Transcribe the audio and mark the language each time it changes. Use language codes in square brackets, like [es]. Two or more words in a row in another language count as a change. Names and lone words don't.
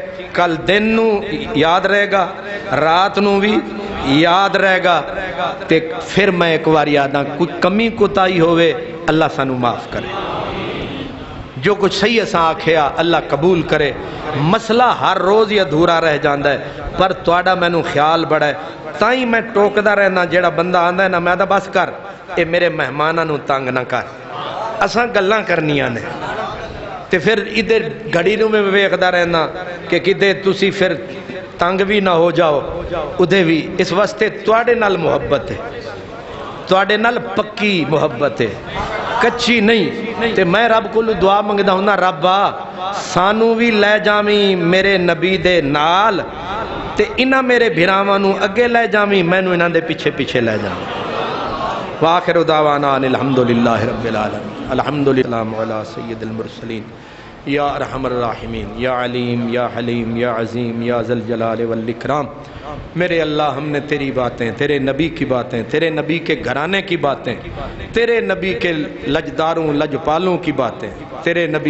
[pa] کل دن نو یاد رہے گا، رات نو بھی یاد رہے گا. تے پھر میں ایک بار یاداں کوئی کمی کوتاہی ہوئے اللہ سانو معاف کرے. جو کچھ صحیح اساں آکھیا اللہ قبول کرے. مسئلہ ہر روز ہی ادھورا رہ جاندا ہے پر تواڈا مینوں خیال بڑا ہے تائیں میں ٹوکدا رہنا. جیڑا بندہ آندا ہے نا میں بس کر اے میرے مہماناں نوں تنگ نہ کر، اساں گلاں کرنیاں نے. تے پھر ادھر گھڑی نوں میں ویکھدا رہنا کہ کدے تسی پھر تنگ بھی نہ ہو جاؤ ادھے بھی. اس واسطے تواڈے نال محبت ہے، تواڈے نال پکی محبت ہے. کچی نہیں تے میں رب کو دعا منگدا ہوں نا ربا سانو بھی لے جاویں میرے نبی دے نال تے انہاں میرے بھراواں نو اگے لے جاویں مینوں انہاں دے پیچھے پیچھے لے جاویں [ar] وآخر دعوانا الحمدللہ رب العالمین الحمدللہ علی سید المرسلین یا ارحم الراحمین یا علیم یا حلیم یا عظیم یا ذل جلال والاکرام [ur] میرے اللہ ہم نے تیری باتیں تیرے نبی کی باتیں تیرے نبی کے گھرانے کی باتیں تیرے نبی کے لجداروں لجپالوں کی باتیں تیرے نبی